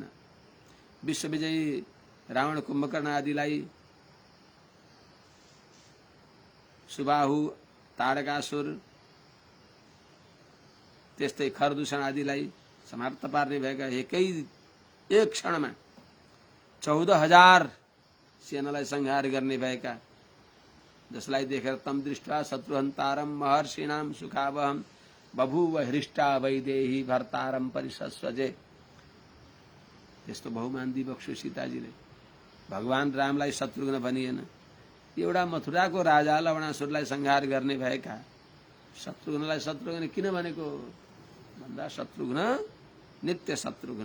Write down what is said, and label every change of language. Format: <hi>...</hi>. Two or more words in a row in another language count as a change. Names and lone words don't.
<ne>विश्वविजयी रावण कुम्भकर्ण आदिलाई, सुबाहु ताडकासुर, त्यस्तै खरदूषण आदिलाई समाप्त पार्ने भएका एक क्षणमा 14,000 सेनालाई संहार गर्ने भएका, जसलाई देखेर</ne> <sa>तम दृष्ट्वा शत्रुहन्तारम महर्षिणाम सुखावहम बभूव हृष्टा वैदेही भर्तारम परिसस्वजे।</sa> <ne>त्यस्तो बहुमान दिबक्स्यो सीताजीले। भगवान रामलाई शत्रुघ्न भनिएन। एउटा मथुराको राजा लवणासुरलाई संहार गर्ने भएका शत्रुघ्नलाई शत्रुघ्न किन भनेको भन्दा, शत्रुघ्न नित्य शत्रुघ्न।</ne>